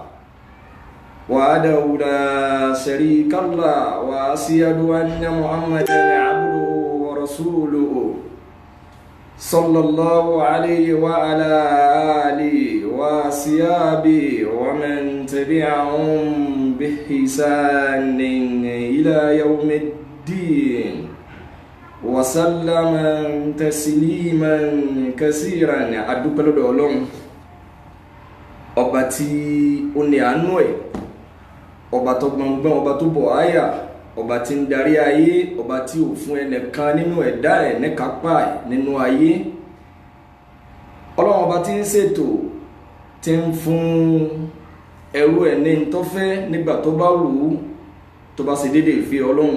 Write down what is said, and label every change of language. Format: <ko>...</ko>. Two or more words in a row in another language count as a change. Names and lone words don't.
<ar>وحده لا شريك له وأشهد أن محمدا عبده ورسوله صلى الله عليه وعلى آله وصحبه ومن تبعهم بإحسان إلى يوم الدين وسلم تسليما كثيرا.</ar> <yo>adúpẹ́ lọ́dọ̀ Ọlọ́run ọba tí ó ní àánú ẹ̀, ọba tó gbọngbọ́n, ọba tó bọ̀ àyà, ọba tí ń darí ayé, ọba tí ò fún ẹnìkan nínú ẹ̀dá ẹ̀ níkápá ẹ̀ nínú ayé. Ọlọ́run ọba tí ń ṣètò, tí ń fún ẹrú ẹ̀ ní tó fẹ́ nígbà tó bá wù ú, tó bá ṣe déédéé ìfẹ́ Ọlọ́run.</yo>